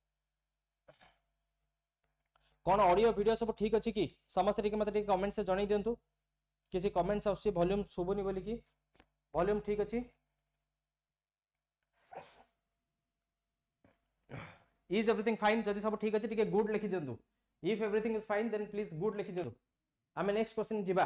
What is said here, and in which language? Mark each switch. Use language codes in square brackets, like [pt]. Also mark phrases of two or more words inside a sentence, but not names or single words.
[or] କଣ [en] audio video [or] ସବୁ ଠିକ ଅଛି କି? ସମସ୍ତେ ଟିକେ ମତେ ଟିକେ କମେଣ୍ଟରେ ଜଣାଇ ଦିଅନ୍ତୁ କିଛି କମେଣ୍ଟସ ଆସୁଛି ଭଲ୍ୟୁମ ଶୁଭୁନି ବୋଲି କି ଭଲ୍ୟୁମ ଠିକ ଅଛି? [en] Is everything fine? [or] ଯଦି ସବୁ ଠିକ ଅଛି ଟିକେ ଗୁଡ଼ ଲେଖି ଦିଅନ୍ତୁ। [en] If everything is fine then please good [or] ଲେଖି ଦିଅନ୍ତୁ। ଆମେ [en] next question [or] ଯିବା।